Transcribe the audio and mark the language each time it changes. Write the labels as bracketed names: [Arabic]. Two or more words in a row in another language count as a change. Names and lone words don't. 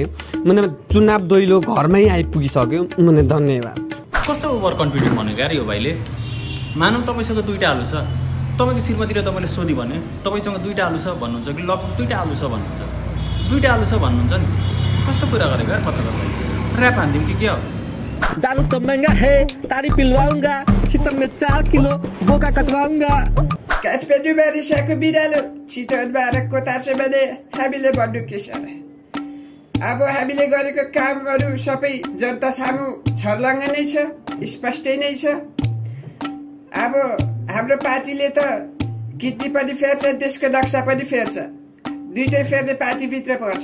[Nepali] चुनाव दैलो घरमै आइपुगिसक्यो, धन्यवाद। कस्तो [English] over confident [Nepali] भनेको यार यो भाइले? मानौँ तपाईँसँग 2टा आलु छ, तपाईँको श्रीमतीले तपाईँले सोधी भने तपाईँसँग 2टा आलु छ भन्नुहुन्छ कि लगभग 2टा आलु छ भन्नुहुन्छ? 2टा आलु छ भन्नुहुन्छ नि, कस्तो कुरा गरेको यार पत्रकार भाइ? ऱ्याप हान्दिउँ कि के हो? [Hindi] दारू तो महंगा है, तारी पिलवाऊंगा, शीतल में 4 किलो बोका कटवाऊंगा। [Nepali] काठमाडौँमा रिसाको बिरालो चितवनमा आएर कोतार्छ भने हामीले भन्नु के छ? अब हामीले गरेको कामहरू सबै जनता सामु छर्लङ्ग नै छ, स्पष्टै नै छ। अब हाम्रो पार्टीले त किडनी पनि फेर्छ, देशको नक्सा पनि फेर्छ, दुइटै फेर्ने पार्टीभित्र पर्छ।